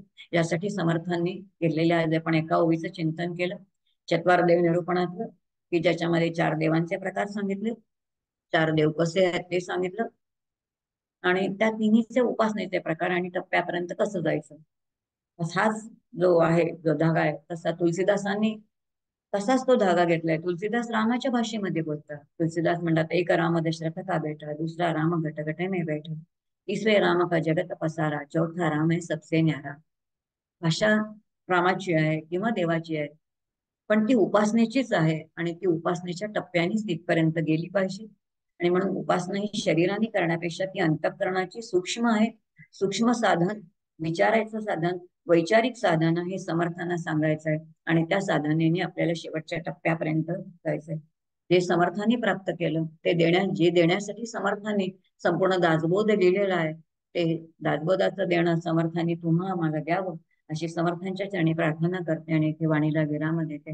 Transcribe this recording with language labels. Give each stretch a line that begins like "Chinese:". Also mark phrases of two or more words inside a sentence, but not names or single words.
Marathi: यासाठी समर्थांनी केलेल्या, आज आपण एका ओवीचं चिंतन केलं, चत्वारदेव निरूपणातलं, की ज्याच्यामध्ये 4 देवांचे प्रकार सांगितले, 4 देव कसे आहेत ते सांगितलं, आणि त्या तिन्हीचे उपासनेचे प्रकार आणि टप्प्यापर्यंत कसं जायचं. हाच जो आहे, जो धागा आहे, तसा तुलसीदासांनी तसाच तो धागा घेतलाय. तुलसीदास रामाच्या भाषेमध्ये बोलतात.
Hindi: तुलसीदास म्हणतात, एक राम दशरथ का बेटा, दुसरा राम घट घट में बैठा, तिसरे राम का जगत पसारा, चौथा राम है सबसे न्यारा.
Marathi: भाषा रामाची आहे किंवा देवाची आहे, पण ती उपासनेचीच आहे आणि ती उपासनेच्या टप्प्यानेच तिथपर्यंत गेली पाहिजे. आणि म्हणून उपासना ही शरीराने करण्यापेक्षा ती अंतःकरणाची सूक्ष्म आहे. सूक्ष्म साधन, विचारायचं साधन, वैचारिक साधन हे समर्थांना सांगायचं आहे, आणि त्या साधनेने आपल्याला शेवटच्या टप्प्यापर्यंत जायचंय. जे समर्थांनी प्राप्त केलं ते जे देण्यासाठी समर्थांनी संपूर्ण दासबोध लिहिलेला आहे, ते दासबोधाचं देणं समर्थांनी तुम्हा आम्हाला द्यावं, अशी समर्थांच्या चरणी प्रार्थना करते आणि इथे वाणीला विराम देते.